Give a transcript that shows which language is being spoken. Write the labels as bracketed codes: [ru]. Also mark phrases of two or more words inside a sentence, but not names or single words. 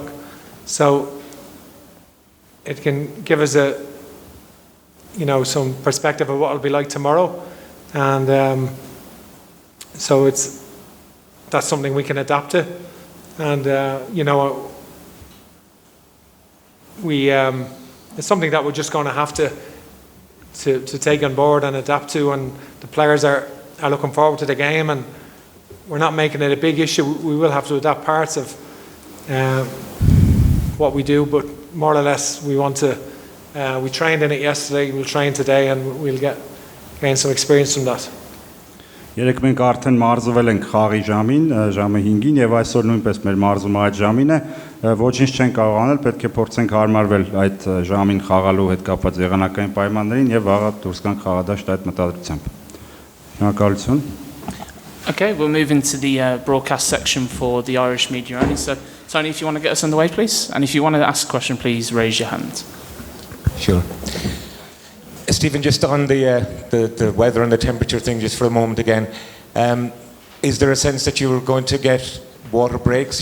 [en] So it can give us some perspective of what it'll be like tomorrow, and so that's something we can adapt to, and it's something that we're just going to have to take on board and adapt to, and the players are looking forward to the game, and we're not making it a big issue. We will have to adapt parts of what we do, but more or less we trained in it yesterday, we'll train today, and we'll gain some experience from that. [hy] Երեք մենք արդեն մարզվել ենք խաղի ժամին, ժամը 5-ին եւ այսօր նույնպես մեր մարզումը այդ ժամին է, ոչինչ չեն կարող անել, պետք է փորձենք հարմարվել այդ ժամին խաղալու հետ կապված եղանակային պայմաններին եւ վաղը դուրս գանք խաղադաշտ այդ մտադրությամբ։ Շնորհակալություն։ [en] Okay, we'll move into the broadcast section for the Irish media only. So, Tony, if you want to get us underway, please. And if you want to ask a question, please raise your hand. Sure. Stephen, just on the weather and the temperature thing, just for a moment again, is there a sense that you were going to get water breaks?